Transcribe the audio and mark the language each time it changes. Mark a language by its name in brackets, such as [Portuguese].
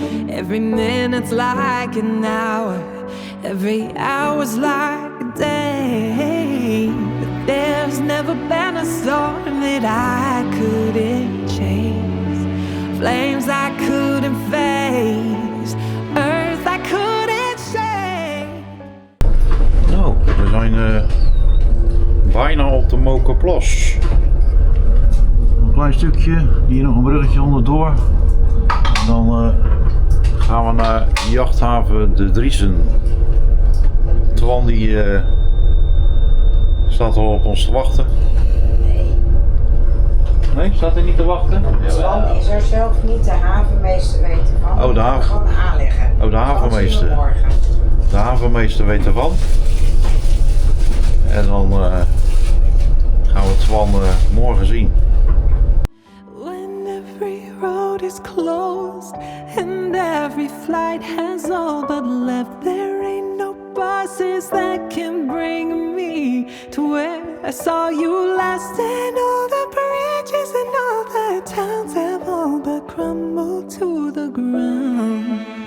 [English] Every minute's like an hour, every hour's like a day. But there's never been a storm that I couldn't chase, flames I couldn't face, earth I couldn't shake. [Dutch] Nou, we zijn bijna op de Mokerplas. Een klein stukje, hier nog een bruggetje onderdoor. En dan gaan we naar jachthaven De Driesen. Twan die staat al op ons te wachten. Nee. Nee, staat hij niet te wachten? Twan is er zelf niet de havenmeester weten van. Oh, de haven- Gewoon aanleggen. Oh, de havenmeester. Dat zien we morgen. De havenmeester weet ervan. En dan gaan we Twan morgen zien. [English] When every road is closed and every flight has all but left, there ain't no buses that can bring me to where I saw you last. And all the bridges and all the towns have all but crumbled to the ground.